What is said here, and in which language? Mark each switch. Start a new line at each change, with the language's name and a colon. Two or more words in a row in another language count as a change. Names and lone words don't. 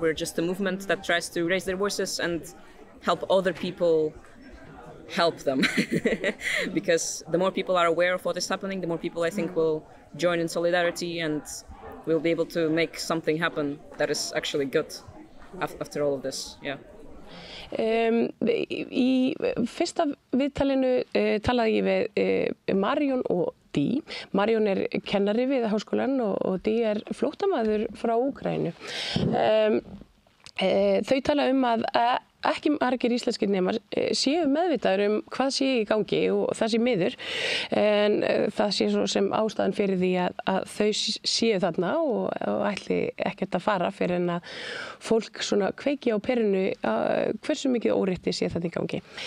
English: We're just a movement that tries to raise their voices and help other people help them. Because the more people are aware of what is happening, the more people, I think, will join in solidarity, and we'll be able to make something happen that is actually good after all of this. Yeah.
Icelandic: Í fyrsta viðtalinu talaði ég við Marion og Dee. Marion kennari við háskólann og Dee flóttamaður frá Úkraínu. Þau tala að ekki margir íslenskir nemar séu meðvitaður hvað sé í gangi og það sé miður, en það sé svo sem ástæðan fyrir því að þau séu þarna og ætli ekkert að fara fyrir en að fólk svona kveiki á perinu hversu mikið órétti sé þetta í gangi.